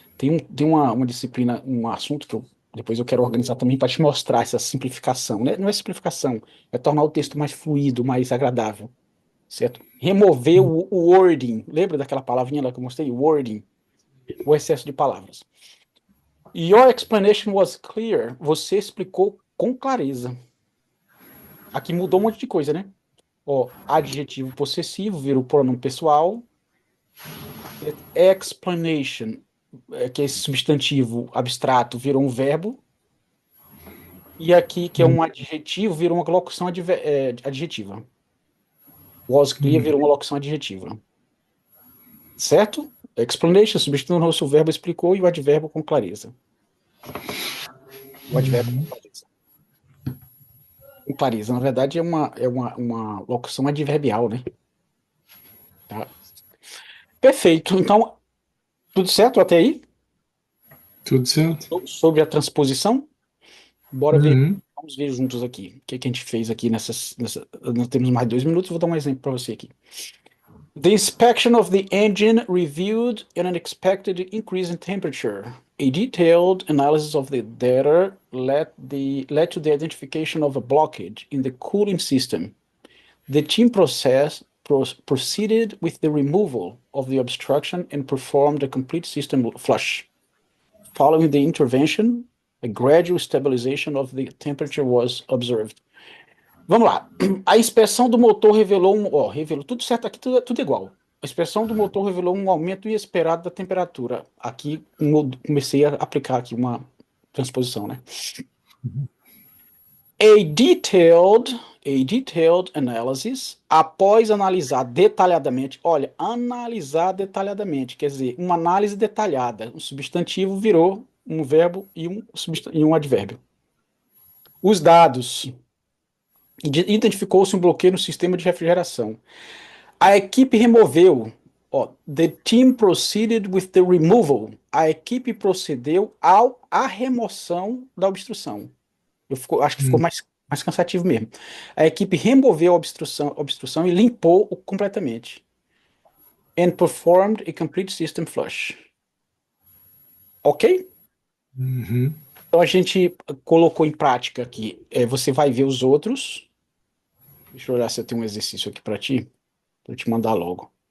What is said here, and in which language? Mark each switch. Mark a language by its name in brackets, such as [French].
[Portuguese] Tem uma disciplina, um assunto que depois eu quero organizar também para te mostrar essa simplificação, né? Não é simplificação, é tornar o texto mais fluido, mais agradável, certo? Remover o wording. Lembra daquela palavrinha lá que eu mostrei? Wording, o excesso de palavras. [English] Your explanation was clear. [Portuguese] Você explicou com clareza. Aqui mudou um monte de coisa, né? Ó, adjetivo possessivo virou pronome pessoal. Explanation, que é esse substantivo abstrato, virou um verbo. E aqui, que é um adjetivo, virou uma locução adjetiva. [English] Was clear Uhum. [Portuguese] virou uma locução adjetiva. Certo? Explanation, substituindo o verbo explicou e o advérbio com clareza. O advérbio com clareza. Com clareza, na verdade, é uma locução adverbial, né? Tá? Perfeito. Então, tudo certo até aí? Tudo certo. Sobre a transposição? Bora ver. Uhum. Vamos ver juntos aqui. O que, que a gente fez aqui nós temos mais 2 minutos, vou dar um exemplo para você aqui. [English] The inspection of the engine revealed an unexpected increase in temperature. A detailed analysis of the data led to the identification of a blockage in the cooling system. The team proceeded with the removal of the obstruction and performed a complete system flush. Following the intervention, a gradual stabilization of the temperature was observed. [Portuguese] Vamos lá. A inspeção do motor revelou tudo certo aqui, tudo igual. A inspeção do motor revelou um aumento inesperado da temperatura. Aqui comecei a aplicar aqui transposição, né? [English] A detailed analysis, [Portuguese] após analisar detalhadamente, olha, analisar detalhadamente, quer dizer, uma análise detalhada, um substantivo virou um verbo e um advérbio. Os dados, identificou-se um bloqueio no sistema de refrigeração. A equipe removeu, ó, [English] the team proceeded with the removal. [Portuguese] A equipe procedeu à remoção da obstrução. Acho que ficou mais cansativo mesmo. A equipe removeu a obstrução e limpou completamente. [English] And performed a complete system flush. Ok? Uhum. [Portuguese] Então a gente colocou em prática aqui. Você vai ver os outros. Deixa eu olhar se eu tenho um exercício aqui para ti. Vou te mandar logo.